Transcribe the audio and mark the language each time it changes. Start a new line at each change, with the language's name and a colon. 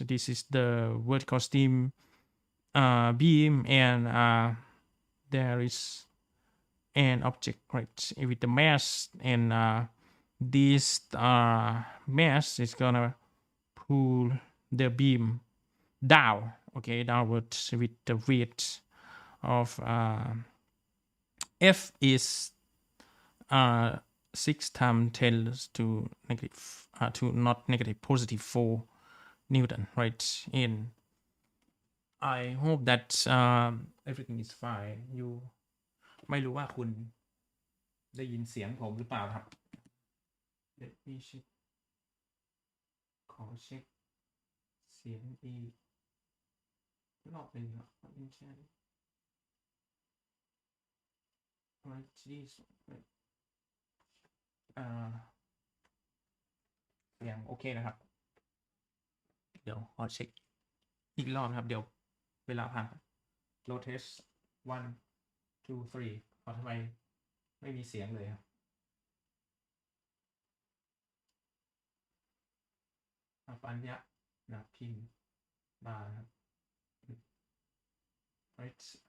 English: This is the vertical steel beam, and there is an object, right, with the mass, and this mass is gonna pull the beam down, okay, downwards with the weight of F is 6 times 10 to negative not negative, positive 4 Newton, right? And I hope that everything is fine.
Thai: ไม่รู้ว่าคุณได้ยินเสียงผมหรือเปล่าครับ
English: Let me check
Thai: ขอเช็คเสียงอีกรอบหนึ่งครับ
English: right this right
Thai: เสียงโอเคนะครับ เดี๋ยวขอเช็คอีกรอบนะครับ เดี๋ยวเวลาผ่าน
English: load test 1 2 3
Thai: เพราะทำไมไม่มีเสียงเลยครับอันเนี้ยนะพิมพ์มาครับ right